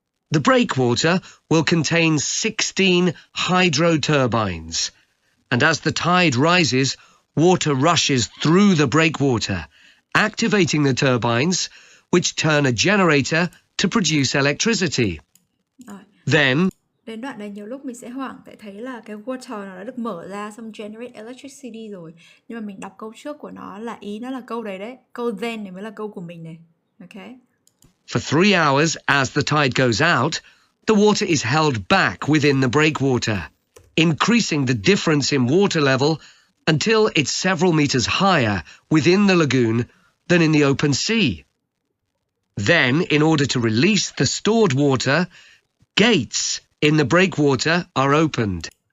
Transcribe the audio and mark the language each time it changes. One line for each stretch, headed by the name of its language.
English: The breakwater will contain 16 hydro turbines, and as the tide rises, water rushes through the breakwater, activating the turbines, which turn a generator to produce electricity.
Vietnamese: Rồi.
English: Then,
Vietnamese: Đến đoạn này nhiều lúc mình sẽ hoảng tại thấy là cái water nó đã được mở ra xong generate electricity rồi. Nhưng mà mình đọc câu trước của nó là ý nó là câu đấy. Câu then này mới là câu của mình này.
English: Okay? for 3 hours as the tide goes out, the water is held back within the breakwater, increasing the difference in water level until it's several meters higher within the lagoon than in the open sea. Then, in order to release the stored water, gates in the breakwater are opened.